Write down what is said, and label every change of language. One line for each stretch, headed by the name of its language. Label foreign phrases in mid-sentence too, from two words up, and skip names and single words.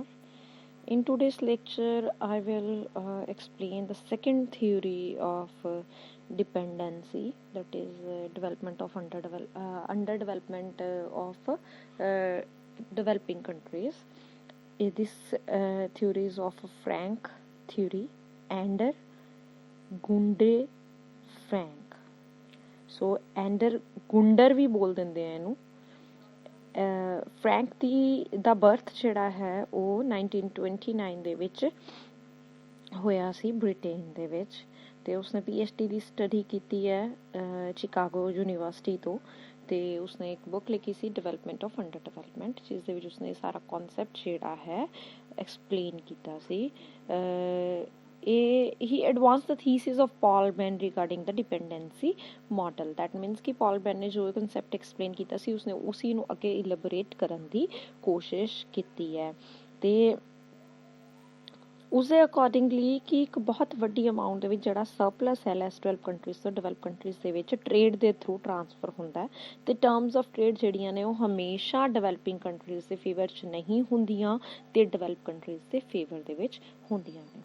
English: In today's lecture, I will explain the second theory of dependency, that is development of underdevelopment of developing countries. This theory is of Frank theory and Gunde Frank.
Punjabi: So Ender Gunder ਵੀ ਬੋਲ ਦਿੰਦੇ ਆ ਇਹਨੂੰ। ਫਰੈਂਕ ਦਾ ਬਰਥ ਜਿਹੜਾ ਹੈ ਉਹ 1929 ਦੇ ਵਿੱਚ ਹੋਇਆ ਸੀ ਬ੍ਰਿਟੇਨ ਦੇ ਵਿੱਚ, ਅਤੇ ਉਸਨੇ PhD ਦੀ ਸਟੱਡੀ ਕੀਤੀ ਹੈ ਚਿਕਾਗੋ ਯੂਨੀਵਰਸਿਟੀ ਤੋਂ, ਅਤੇ ਉਸਨੇ ਇੱਕ ਬੁੱਕ ਲਿਖੀ ਸੀ ਡਿਵੈਲਪਮੈਂਟ ਆਫ ਅੰਡਰ ਡਿਵੈਲਪਮੈਂਟ, ਜਿਸ ਦੇ ਵਿੱਚ ਉਸਨੇ ਸਾਰਾ ਕੌਨਸੈਪਟ ਜਿਹੜਾ ਹੈ ਐਕਸਪਲੇਨ ਕੀਤਾ ਸੀ।
English: he advanced the thesis of Paul Benn regarding the dependency model. That means
Hindi: कि Paul Benn ने जो
English: concept explain
Punjabi: ਕੀਤਾ ਸੀ ਉਸਨੇ ਉसी ਨੂੰ ਅੱਗੇ elaborate ਕਰਨ ਦੀ ਕੋਸ਼ਿਸ਼ ਕੀਤੀ ਹੈ, ਤੇ ਉਸਦੇ ਅਕੋਰਡਿੰਗਲੀ ਕਿ ਇੱਕ ਬਹੁਤ ਵੱਡੀ ਅਮਾਊਂਟ ਦੇ ਵਿੱਚ ਜਿਹੜਾ ਸਰਪਲਸ ਹੈ
English: less develop countries
Punjabi: ਤੋਂ
English: develop countries
Punjabi: ਦੇ ਵਿੱਚ ਟ੍ਰੇਡ ਦੇ ਥਰੂ ਟਰਾਂਸਫਰ ਹੁੰਦਾ ਹੈ, ਤੇ
English: terms of trade
Punjabi: ਜਿਹੜੀਆਂ ਨੇ ਉਹ ਹਮੇਸ਼ਾ
English: developing countries
Punjabi: ਦੇ ਫੇਵਰ 'ਚ ਨਹੀਂ ਹੁੰਦੀਆਂ ਤੇ
English: develop countries
Punjabi: ਦੇ ਫੇਵਰ ਦੇ ਵਿੱਚ ਹੁੰਦੀਆਂ ਨੇ।